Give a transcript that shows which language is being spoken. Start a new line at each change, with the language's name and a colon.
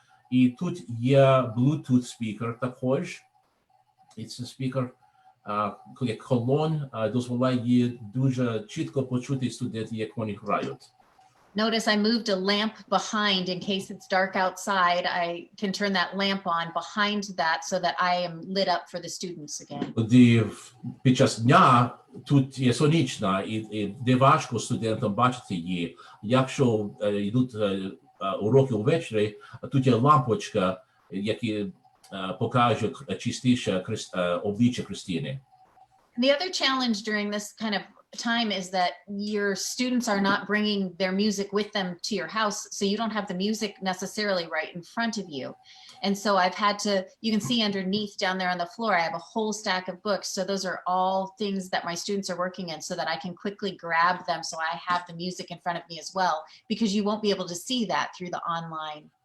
Ukrainian: І тут є Bluetooth спікер також. І це спікер, як колон, дозволяє дуже чітко почути студентів, як вони грають.
English: Notice I moved a lamp behind in case it's dark outside. I can turn that lamp on behind that so that I am lit up for the students again.
Ukrainian: Тоді під час дня тут є сонячна, і де важко студентам бачити її. Якщо йдуть уроки увечері, тут є лампочка, яка покаже чистіше обличчя Кристини.
English: The other challenge during this kind of time is that your students are not bringing their music with them to your house, so you don't have the music necessarily right in front of you. And so I've had to, you can see underneath down there on the floor, I have a whole stack of books. So those are all things that my students are working in so that I can quickly grab them so I have the music in front of me as well, because you won't be able to see that through the online.